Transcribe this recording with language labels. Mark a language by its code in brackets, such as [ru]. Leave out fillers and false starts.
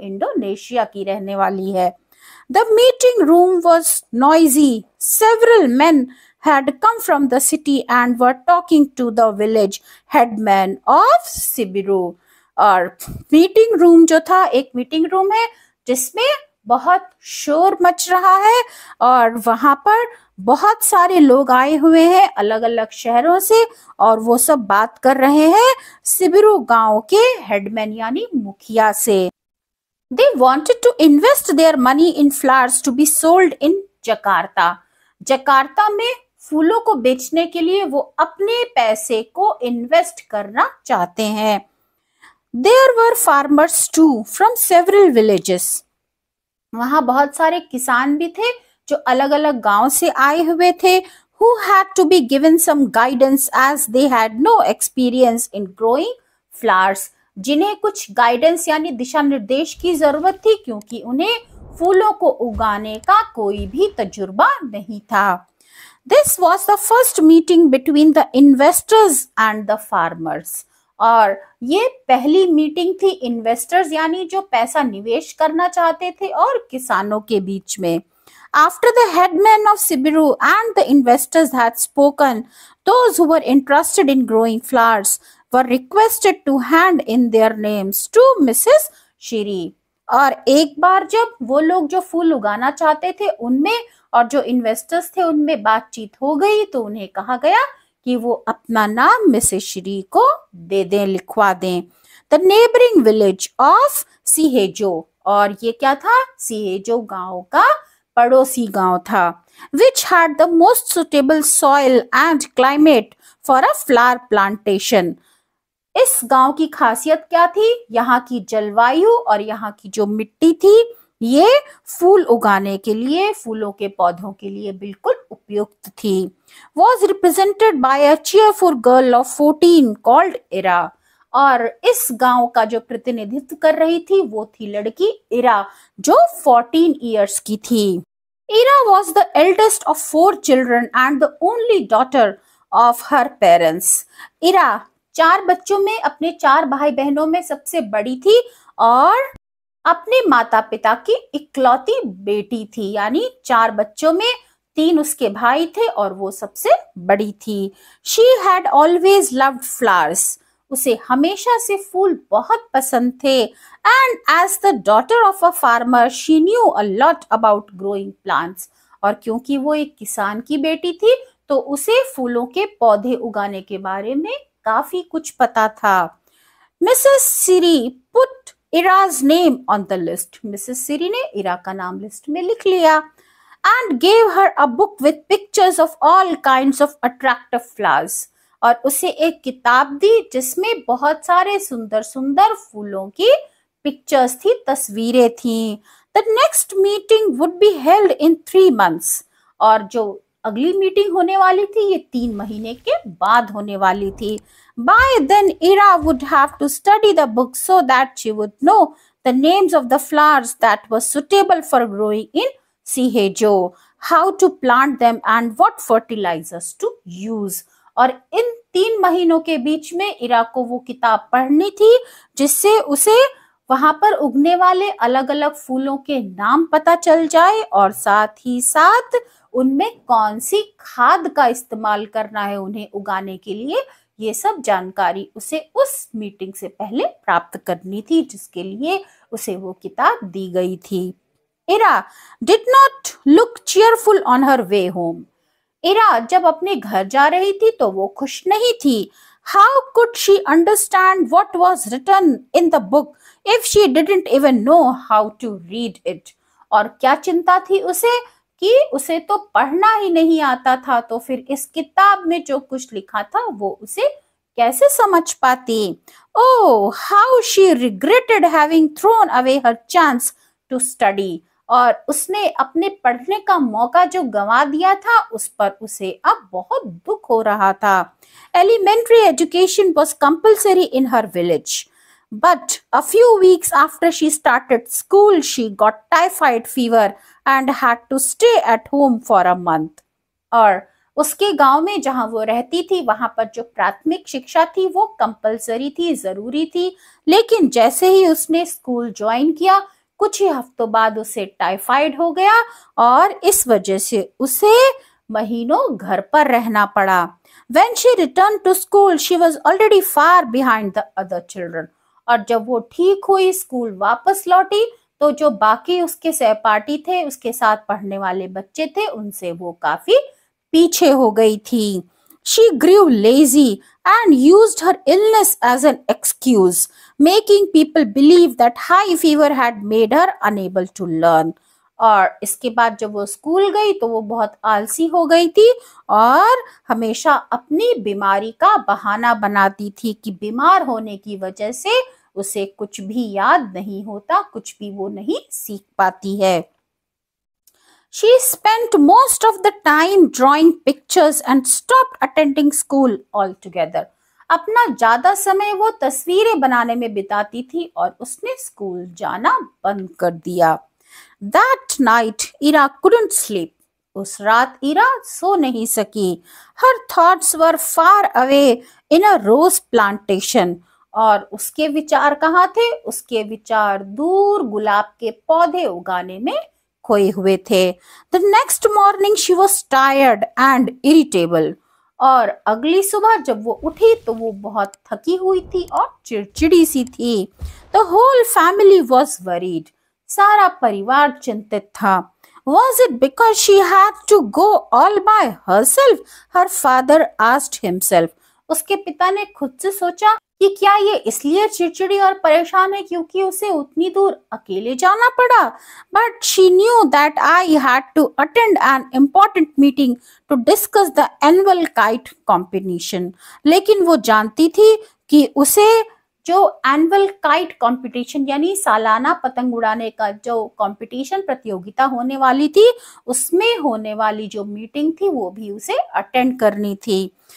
[hi] Indonesia की रहने वाली है. [en] The meeting room was noisy. Several men had come from the city and were talking to the village headman of Sibiru. [hi] और meeting room जो था, एक मीटिंग रूम है जिसमें बहुत शोर मच रहा है और वहां पर बहुत सारे लोग आए हुए हैं अलग अलग शहरों से और वो सब बात कर रहे हैं सिबिरू गांव के हेडमैन यानी मुखिया से. [en] They wanted to invest their money in flowers to be sold in Jakarta. [hi] Jakarta में फूलों को बेचने के लिए वो अपने पैसे को इन्वेस्ट करना चाहते हैं. [en] There were farmers too from several villages. [hi] वहां बहुत सारे किसान भी थे जो अलग अलग गांव से आए हुए थे. [en] Who had to be given some guidance as they had no experience in growing flowers. [hi] जिन्हें कुछ गाइडेंस यानी दिशा निर्देश की जरूरत थी क्योंकि उन्हें फूलों को उगाने का कोई भी तजुर्बा नहीं था. [en] This was the first meeting between the investors and the farmers. [hi] और ये पहली मीटिंग थी इन्वेस्टर्स यानी जो पैसा निवेश करना चाहते थे और किसानों के बीच में. [en] After the headman of Sibiru and the investors had spoken, those who were interested in growing flowers were requested to hand in their names to Mrs. Shiri. [hi] और एक बार जब वो लोग जो फूल उगाना चाहते थे उनमें और जो इन्वेस्टर्स थे उनमें बातचीत हो गई तो उन्हें कहा गया कि वो अपना नाम मिसेस श्री को दे दें, लिखवा दें. [en] The neighbouring village of Sihejo. [hi] और ये क्या था? सीहेजो गांव का पड़ोसी गांव था. [en] Which had the most suitable soil and climate for a flower plantation. [hi] इस गांव की खासियत क्या थी? यहाँ की जलवायु और यहाँ की जो मिट्टी थी ये फूल उगाने के लिए, फूलों के पौधों के लिए बिल्कुल उपयुक्त थी. [en] Was represented by a cheerful girl of 14 called Ira. [hi] और इस गांव का जो प्रतिनिधित्व कर रही थी वो थी लड़की इरा जो 14 इयर्स की थी. [en] Ira was the eldest of 4 children and the only daughter of her parents. [hi] Ira 4 बच्चों में अपने 4 भाई बहनों में सबसे बड़ी थी और अपने माता पिता की इकलौती बेटी थी। यानी 4 बच्चों में 3 उसके भाई थे और वो सबसे बड़ी थी। [en] She had always loved flowers. [hi] उसे हमेशा से फूल बहुत पसंद थे। [en] And as the daughter of a farmer, she knew a lot about growing plants. [hi] और क्योंकि वो एक किसान की बेटी थी तो उसे फूलों के पौधे उगाने के बारे में काफी कुछ पता था। [en] Mrs. Siri put Ira's name on the list. Mrs. Siri [hi] ने इरा का नाम लिस्ट में लिख लिया [en] and gave her a book with pictures of all kinds of attractive flowers. [hi] और उसे एक किताब दी जिसमें बहुत सारे सुंदर सुंदर फूलों की पिक्चर्स थी, तस्वीरें थी। [en] The next meeting would be held in 3 months. [hi] और जो अगली मीटिंग होने वाली थी ये 3 महीने के बाद होने वाली थी। [en] By then Ira would have to study the book so that she would know the names of the flowers that were suitable for growing in Sihejo, how to plant them and what fertilizers to use. [hi] और इन 3 महीनों के बीच में इरा को वो किताब पढ़नी थी जिससे उसे वहां पर उगने वाले अलग अलग फूलों के नाम पता चल जाए और साथ ही साथ उनमें कौन सी खाद का इस्तेमाल करना है उन्हें उगाने के लिए, ये सब जानकारी उसे उस मीटिंग से पहले प्राप्त करनी थी जिसके लिए उसे वो किताब दी गई थी। [en] Ira did not look cheerful on her way home. [hi] इरा जब अपने घर जा रही थी तो वो खुश नहीं थी। [en] How could she understand what was written in the book if she didn't even know how to read it? [hi] और क्या चिंता थी उसे कि उसे तो पढ़ना ही नहीं आता था, तो फिर इस किताब में जो कुछ लिखा था वो उसे कैसे समझ पाती। [en] Oh, how she regretted having thrown away her chance to study. [hi] और उसने अपने पढ़ने का मौका जो गंवा दिया था उस पर उसे अब बहुत दुख हो रहा था। [en] Elementary education was compulsory in her village. But a few weeks after she started school, she got typhoid fever and had to stay at home for a month. [hi] और उसके गांव में जहां वो रहती थी वहां पर जो प्राथमिक शिक्षा थी वो कंपलसरी थी, जरूरी थी। लेकिन जैसे ही उसने स्कूल ज्वाइन किया कुछ ही हफ्तों बाद उसे टाइफाइड हो गया और इस वजह से उसे महीनों घर पर रहना पड़ा। [en] When she returned to school, she was already far behind the other children. [hi] और जब वो ठीक हुई, स्कूल वापस लौटी, तो जो बाकी उसके सहपाठी थे, उसके साथ पढ़ने वाले बच्चे थे, उनसे वो काफी पीछे हो गई थी। [en] She grew lazy and used her illness as an excuse, making people believe that high fever had made her unable to learn. [hi] और इसके बाद जब वो स्कूल गई तो वो बहुत आलसी हो गई थी और हमेशा अपनी बीमारी का बहाना बनाती थी कि बीमार होने की वजह से उसे कुछ भी याद नहीं होता, कुछ भी वो नहीं सीख पाती है। [en] She spent most of the time drawing pictures and stopped attending school altogether. [hi] अपना ज्यादा समय वो तस्वीरें बनाने में बिताती थी और उसने स्कूल जाना बंद कर दिया। [en] That night, Ira couldn't sleep. [hi] उस रात इरा सो नहीं सकी। [en] Her thoughts were far away in a rose plantation. [hi] और उसके विचार कहाँ थे? उसके विचार दूर गुलाब के पौधे उगाने में खोए हुए थे। [en] The next morning she was tired and irritable. [hi] और अगली सुबह जब वो उठी तो वो बहुत थकी हुई थी और चिड़चिड़ी सी थी। [en] The whole family was worried. [hi] सारा परिवार चिंतित था। [en] Was it because she had to go all by herself? Her father asked himself. [hi] उसके पिता ने खुद से सोचा कि क्या ये इसलिए चिड़चिड़ी और परेशान है क्योंकि उसे उतनी दूर अकेले जाना पड़ा। [en] But she knew that I had to attend an important meeting to discuss the annual kite competition. [hi] लेकिन वो जानती थी कि उसे जो एनुअल काइट कंपटीशन यानी सालाना पतंग उड़ाने का जो कंपटीशन प्रतियोगिता होने वाली थी उसमें होने वाली जो मीटिंग थी वो भी उसे अटेंड करनी थी।